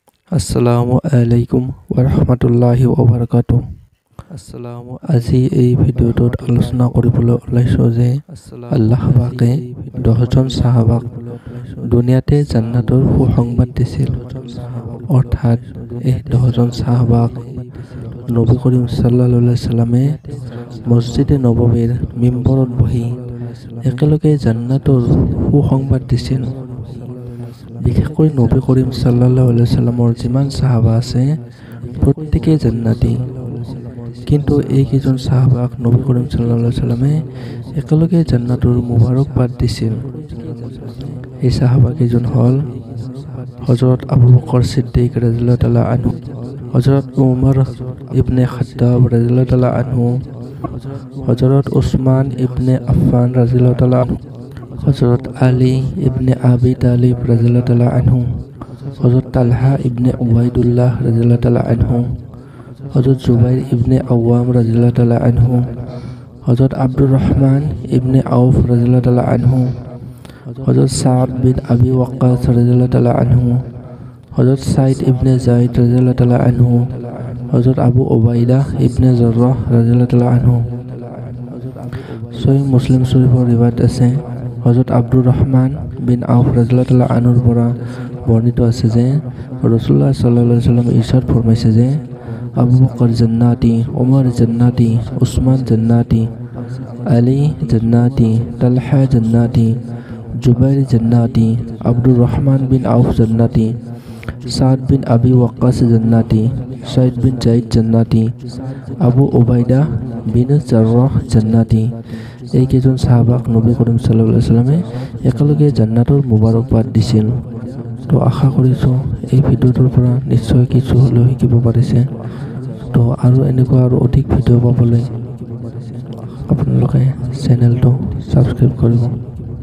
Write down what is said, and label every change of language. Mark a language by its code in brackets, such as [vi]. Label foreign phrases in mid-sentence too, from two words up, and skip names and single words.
[ar] السلام عليكم ورحمة الله وبركاته. [as] আজি এই ভিডিঅ'টোত আলোচনা কৰিবলৈ ওলাইছোঁ যে আল্লাহ পাকে 10জন সাহাবাক দুনিয়াতে জান্নাতৰ সুসংবাদ দিছিল। অৰ্থাৎ এই 10জন সাহাবাক নবী কৰিম [ar] صلى الله عليه وسلم [as] মছজিদে নবৱীৰ মিম্বৰত বহি একেলগে জান্নাতৰ সুসংবাদ দিছিল। বিশেষকৈ নবী কৰিম [ar] صلى الله عليه وسلم [as] যিমান সাহাবা আছে প্ৰত্যেকেই জান্নাতি। কিন্তু এই কেইজন সাহাবাক নবী কৰিম [ar] صلى الله عليه وسلم [as] একেলগে জান্নাতৰ মুবাৰকবাদ দিছিল। এই সাহাবা কেইজন হ'ল হযৰত আবু বকৰ সিদ্দিক [ar] رضي الله تعالى عنه, [as] হযৰত উমৰ ইবনে খাত্তাব [ar] رضي الله تعالى عنه, [as] হযৰত উছমান ইবনে আফফান [ar] رضي الله تعالى عنه, [as] হযৰত আলী ইবনে আবি তালিব [ar] رضي الله تعالى عنه, [as] হযৰত তালহা ইবনে উবাইদুল্লাহ [ar] رضي الله تعالى عنه, [as] হযৰত জুবাইর ইবনে আওয়াম [ar] رضي الله تعالى عنه, [as] হযৰত আব্দুর রহমান ইবনে আউফ [ar] رضي الله تعالى عنه, [as] হযৰত সাদ বিন আবি ওয়াক্কাস [ar] رضي الله تعالى عنه, [as] হযৰত সাইদ ইবনে যায়েদ [ar] رضي الله تعالى عنه, [as] হযৰত আবু উবাইদা ইবনে জাররাহ [ar] رضي الله تعالى عنه. [as] সহিহ মুসলিম শরীফৰ ৰিৱায়াত আছে, হযৰত আব্দুর রহমান বিন আউফ [ar] رضي الله تعالى عنه [as] পৰা বৰ্ণিত আছে যে [ar] رسول الله صلى الله عليه وسلم [as] ইৰশাদ ফৰমাইছে যে আবু বকৰ জান্নাতি, উমৰ জান্নাতি, উছমান জান্নাতি, আলী জান্নাতি, তালহা জান্নাতি, জুবাইর জান্নাতি, আব্দুর রহমান বিন আউফ জান্নাতি, সাদ বিন আবি ওয়াক্কাস জান্নাতি, সাইদ বিন যায়েদ জান্নাতি, আবু উবাইদা বিন জাররাহ জান্নাতি। এই কেইজন সাহাবাক নবী কৰিম [ar] صلى الله عليه وسلم [as] একেলগে জান্নাতৰ মুবাৰকবাদ দিছিল। তো আশা কৰিছোঁ এই ভিডিঅ'টোৰ পৰা নিশ্চয় কিছু হ'লেও শিকিব পাৰিছে। তো আৰু এনেকুৱা আৰু অধিক ভিডিঅ' পাবলৈ আপোনালোকে চেনেলটো ছাবস্ক্ৰাইব কৰিব।